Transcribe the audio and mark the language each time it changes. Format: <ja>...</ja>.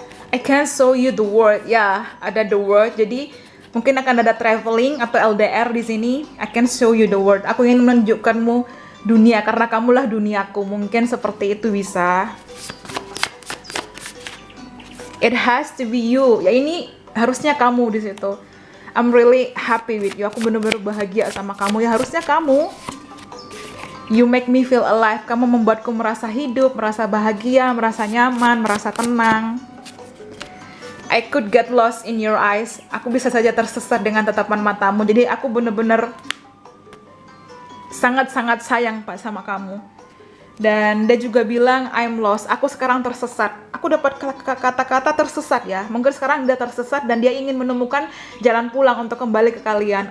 <en>I can show you the world</en> <id>ya, ada</id> <en>the world.</en> <id>Jadi mungkin akan ada traveling atau LDR di sini.</id> <en>I can show you the world.</en> <id>Aku ingin menunjukkanmu dunia karena kamulah duniaku. Mungkin seperti itu bisa.</id> <en>It has to be you.</en> <id>Ya ini harusnya kamu di situ.</id> <en>I'm really happy with you.</en> <id>Aku benar-benar bahagia sama kamu. Ya harusnya kamu.</id> <en>You make me feel alive.</en> <id>Kamu membuatku merasa hidup, merasa bahagia, merasa nyaman, merasa tenang.</id> <en>I could get lost in your eyes.</en> <id>Aku bisa saja tersesat dengan tatapan matamu. Jadi aku benar-benar sangat-sangat sayang Pak sama kamu. Dan dia juga bilang</id> <en>I'm lost.</en> <id>Aku sekarang tersesat. Aku dapat kata-kata tersesat ya. Mungkin sekarang dia tersesat dan dia ingin menemukan jalan pulang untuk kembali ke kalian.</id>